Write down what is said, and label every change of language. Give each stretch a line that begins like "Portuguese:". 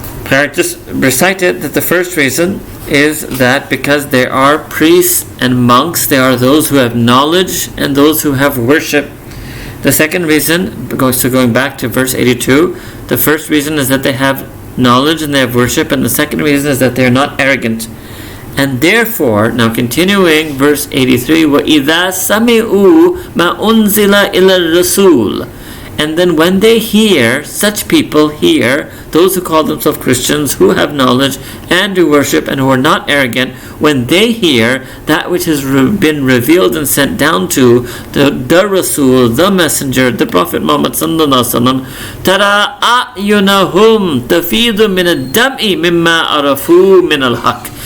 English: I just recited that the first reason is that because there are priests and monks, there are those who have knowledge and those who have worship. The second reason, going back to verse 82, the first reason is that they have knowledge and they have worship, and the second reason is that they are not arrogant. And therefore, now continuing verse 83,
Arabic: وَإِذَا سَمِعُوا مَا أُنزِلَ إِلَى الرَّسُولِ.
English: And then when they hear, such people hear, those who call themselves Christians, who have knowledge and who worship and who are not arrogant, when they hear that which has been revealed and sent down to the Rasul, the Messenger, the Prophet Muhammad sallallahu alaihi wasallam,
Arabic: tara a'yunahum tafidu min ad-dam'i mimma arafu min al-haq.